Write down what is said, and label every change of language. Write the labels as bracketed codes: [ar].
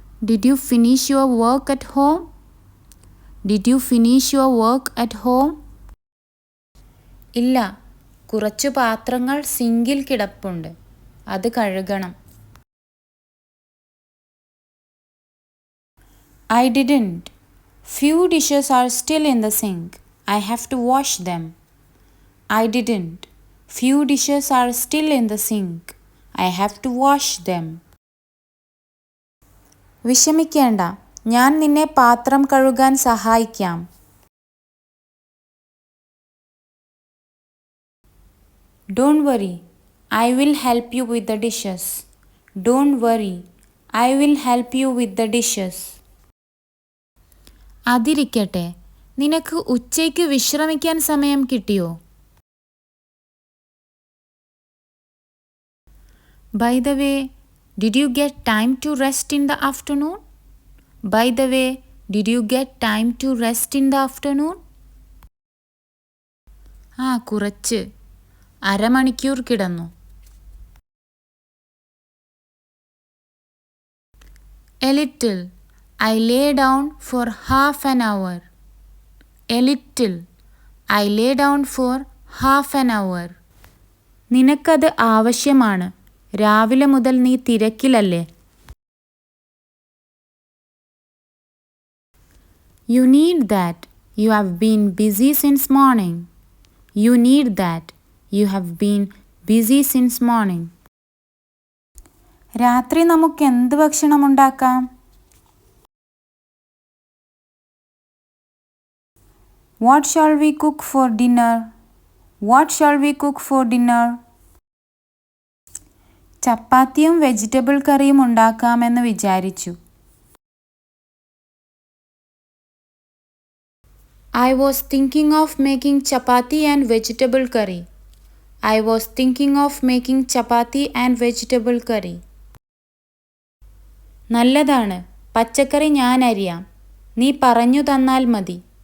[en] Did you finish your work at home? Did you finish your work at home? [ml] ഇല്ല, കുറച്ചു പാത്രങ്ങൾ സിങ്കിൽ കിടപ്പുണ്ട്, അത് കഴുകണം. [en] I didn't. Few dishes are still in the sink. I have to wash them. I didn't. Few dishes are still in the sink. I have to wash them. [ml] വിഷമിക്കേണ്ട, ഞാൻ നിന്നെ പാത്രം കഴുകാൻ സഹായിക്കാം. [en] Don't worry, I will help you with the dishes. Don't worry, I will help you with the dishes. [ml] അതിരിക്കട്ടെ, നിനക്ക് ഉച്ചയ്ക്ക് വിശ്രമിക്കാൻ സമയം കിട്ടിയോ? [en] By the way, did you get time to rest in the afternoon? By the way, did you get time to rest in the afternoon? [ml] കുറച്ച്, അരമണിക്കൂർ കിടന്നു. [en] A little. I lay down for half an hour. A little. I lay down for half an hour. [ml] നിനക്കത് ആവശ്യമാണ്, രാവിലെ മുതൽ നീ തിരക്കിലല്ലേ. [en] You need that. You have been busy since morning. You need that. You have been busy since morning. [ml] രാത്രി നമുക്ക് എന്ത് ഭക്ഷണം ഉണ്ടാക്കാം? [en] What shall we cook for dinner? What shall we cook for dinner? [ml] ചപ്പാത്തിയും വെജിറ്റബിൾ കറിയും ഉണ്ടാക്കാമെന്ന് വിചാരിച്ചു. [en] I was thinking of making chapati and vegetable curry. I was thinking of making chapati and vegetable curry. [ml] നല്ലതാണ്, പച്ചക്കറി ഞാൻ അരിയാം, നീ പറഞ്ഞു തന്നാൽ മതി.